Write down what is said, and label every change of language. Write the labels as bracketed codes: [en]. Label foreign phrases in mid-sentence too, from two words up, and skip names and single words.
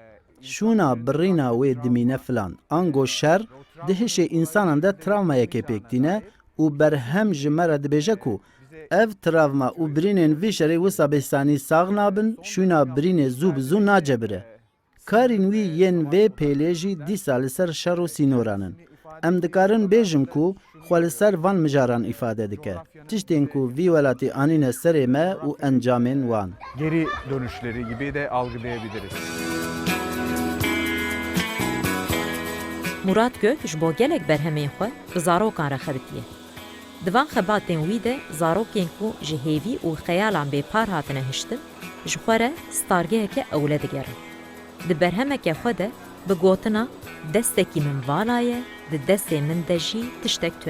[ku] Şûna birîna wê dimîne filan, ango şer di hişê însanan de travmayekê pêktîne û berhem ji me re dibêje ku ev travma û birînên vî şerê wisa bêhsanî sağ nabin, şûna birînê zû bi zû nacebire. Karên wî yên vê pêlê jî dîsa li ser şer û sînoran in. Em dikarin bêjin ku xwe li ser van mijaran îfade dike. Tiştên ku vî welatî anîne serê me û encamên wan. [tr] geri dönüşleri gibi de algılayabiliriz. [ku] Murat Gök ji bo gelek berhemên xwe bi zarokan re xebitiye. Divan xebatên wî de zarokên ku ji hêvî û xeyalan bêpar hatine hiştin, ji xwe re stargeheke ewle digerin. Di berhemeke xwe de bi gotina destekî min vala ye, di destê min de jî tiştek tune.